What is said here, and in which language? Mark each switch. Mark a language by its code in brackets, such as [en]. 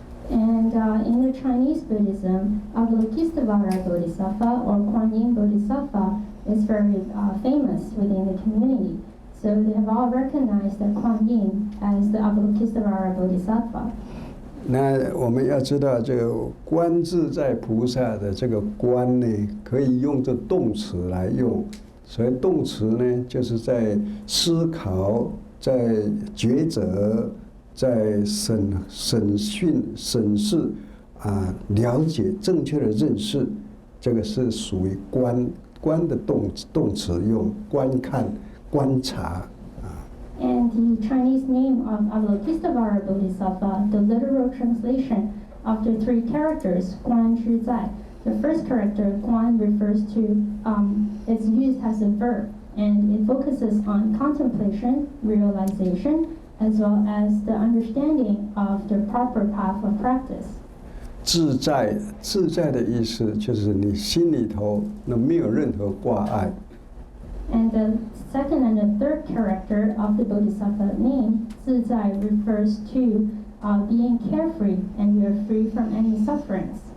[en] And in the Chinese Buddhism, Avalokitesvara Bodhisattva or Kuan Yin Bodhisattva is very famous within the community. So they have all recognized that Kuan Yin as the Avalokitesvara Bodhisattva. [zh] 那我们要知道，这个观自在菩萨的这个观呢，可以用这动词来用。所以动词呢，就是在思考，在抉择。在审视了解正确的认识，这个是属于观的动词用，观看观察。 [en] And the Chinese name of Avalokitesvara Bodhisattva, the literal translation of the 3 characters, Guan Zhi Zai. The first character, Guan, refers to, it's used as a verb, and it focuses on contemplation, realization, as well as the understanding of the proper path of practice. [zh] 自在的意思就是你心里头没有任何挂碍。 [en] And the second and the third character of the Bodhisattva name, 自在, refers to being carefree and you are free from any sufferings.